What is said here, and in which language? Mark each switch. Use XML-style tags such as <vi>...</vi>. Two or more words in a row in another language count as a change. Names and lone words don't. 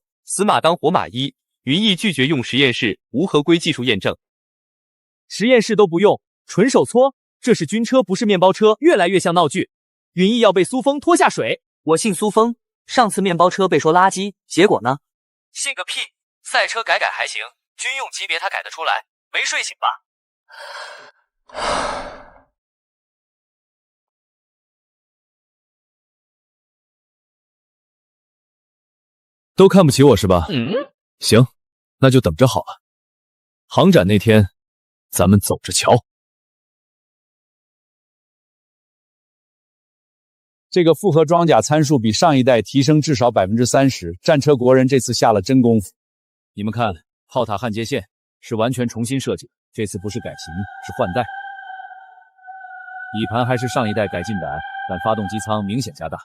<zh>死馬當活馬醫，雲逸拒絕用實驗室，無合規技術驗證。實驗室都不用，純手搓，這是軍車不是面包車，越來越像鬧劇。雲逸要被蘇峰拖下水，我信蘇峰。上次面包車被說垃圾，結果呢？信個屁！賽車改還行，軍用級別他改得出來？沒睡醒吧？都看不起我是吧？行，那就等着好了。航展那天，咱們走着瞧。这個複合裝甲參數比上一代提升至少30%，戰車國人這次下了真功夫。你們看，炮塔焊接線是完全重新設計，這次不是改型，是換代。底盤還是上一代改進版，但發動機艙明顯加大。</zh>